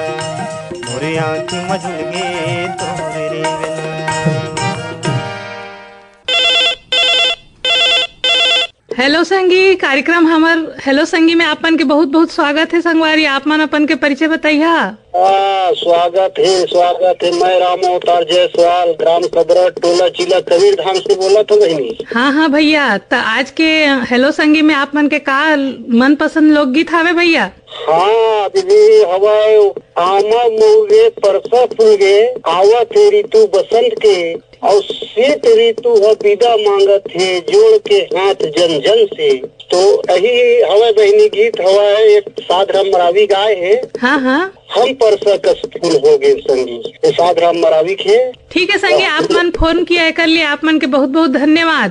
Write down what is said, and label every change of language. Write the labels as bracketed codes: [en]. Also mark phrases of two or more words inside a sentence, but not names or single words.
[hne] मोरे आँखी मझुल गे तोर रेंगना। हेलो संगी कार्यक्रम हमार हेलो संगी में आपन के बहुत बहुत स्वागत है। संगवारी आपमन अपन के परिचय बताइया। स्वागत है। मैं राम अवतार जायसवाल ग्राम कबरा टोला जिला कबीर धाम से बोला था बहनी। हाँ हाँ भैया, तो आज के हेलो संगी में आपमन के का मन पसंद लोकगीत हवे भैया? हाँ दीदी हवाए आमा मुगे परसा फूगे आवा तेरी तू बसंत के और शीत ऋतु विदा मांगत है जोड़ के हाथ जन जन से। तो यही हवा बहनी गीत हवा है। एक साधराम मरावी गाय है। हाँ हाँ हम परसा कस फूल हो गए संगी। ये साधराम मरावी के। ठीक है संगी, आप मन फोन किया कर लिए आप मन के बहुत बहुत धन्यवाद।